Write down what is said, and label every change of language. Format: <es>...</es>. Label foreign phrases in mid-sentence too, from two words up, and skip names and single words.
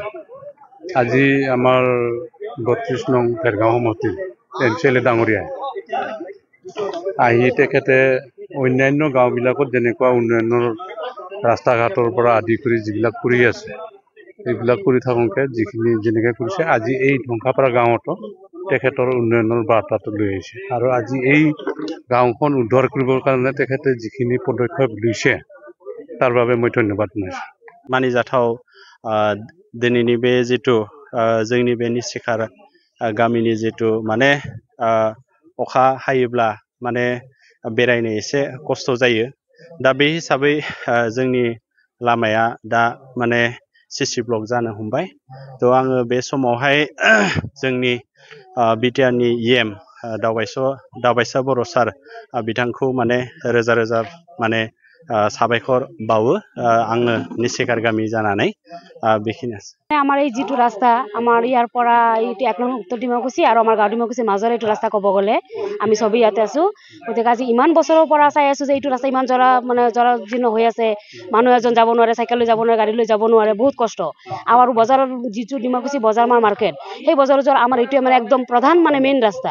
<as>আজি আমাৰ 32 নং ভেৰগাঁও সমষ্টিৰ MCLA ডাঙৰীয়াই আহি তেখেতে অন্যান্য গাঁওবিলাকত যেনেকুৱা উন্নয়নৰ ৰাস্তা ঘাটৰ পৰা আদি কৰি যিবিলাক কৰি আছে, এইবিলাক কৰি থাকোঁতে যিখিনি যেনেকৈ কৰিছে, আজি এই ঢংকাপাৰা গাঁৱতো তেখেতৰ উন্নয়নৰ বাৰ্তাটো লৈ আহিছে। আৰু আজি এই গাঁওখন উদ্ধাৰ কৰিবৰ কাৰণে তেখেতে যিখিনি পদক্ষেপ লৈছে, তাৰ বাবে মই ধন্যবাদ জনাইছোঁ।</as> <brx>मानिजाथाव दिनैनि बे जिथु जोंनि बे निसिखार गामिनि जिथु माने अखा हायोब्ला माने बेरायनो एसे खस्थ' जायो। दा बे हिसाबै जोंनि लामाया दा माने CC ब्लक जानो हमबाय। थ' आङो बे समावहाय जोंनि बिटिआरनि EM दावबायसा बर' सार बिथांखौ माने रोजा रोजा माने साबायखर बावो आङो निसिखार गामि जानानै बेखिनियानोसै।</brx> <as>আমাৰ এই যিটো ৰাস্তা, আমাৰ ইয়াৰ পৰা এইটো 1 নং উত্তৰ ডিমাকুচি আৰু আমাৰ গাঁও ডিমাকুচিৰ মাজৰ এইটো ৰাস্তা ক'ব গ'লে আমি চবেই ইয়াতে আছোঁ। গতিকে আজি ইমান বছৰৰ পৰা চাই আছোঁ যে এইটো ৰাস্তা ইমান জৰাজীৰ্ণ হৈ আছে। মানুহ এজন যাব নোৱাৰে, চাইকেল লৈ যাব নোৱাৰে, গাড়ী লৈ যাব নোৱাৰে, বহুত কষ্ট। আৰু বজাৰৰ যিটো ডিমাকুচি বজাৰ মাৰ্কেট, সেই বজাৰৰ আমাৰ এইটোৱে মানে একদম প্ৰধান মানে মেইন ৰাস্তা।</as>